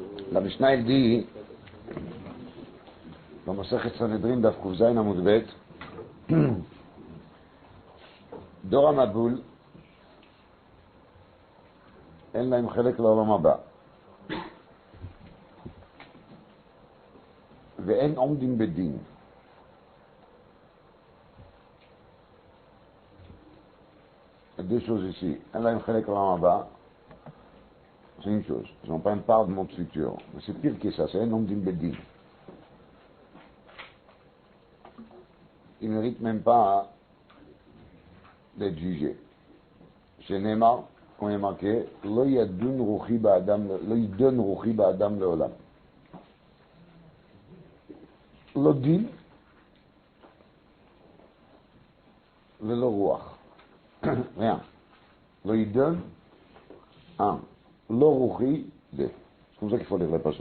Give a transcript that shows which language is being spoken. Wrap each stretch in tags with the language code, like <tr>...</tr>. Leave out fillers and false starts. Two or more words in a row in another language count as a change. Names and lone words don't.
<fr>La Mishnah elle dit dans</fr> <he>מסכת סנהדרין דף ק"ז עמוד ב דור המבול אין להם חלק לעולם הבא ואין עומדים בדין.</he> <fr>Deux choses ici.</fr> <he>אין להם חלק לעולם הבא,</he> <fr>c'est une chose. Ils n'ont pas une part de monde futur. Mais c'est pire que ça, c'est un</fr> <he>עומדים בדין.</he> <fr>Ils ne méritent même pas d'être jugés. Chez Neymar, quand il est marqué,</fr> <he>לא ידון רוחי באדם לעולם. לא דין ולא רוח.</he> <fr>Rien.</fr> <he>לא ידון, un. לא רוחי,</he> <fr>deux. C'est comme ça qu'il faut lire les pasuk.</fr>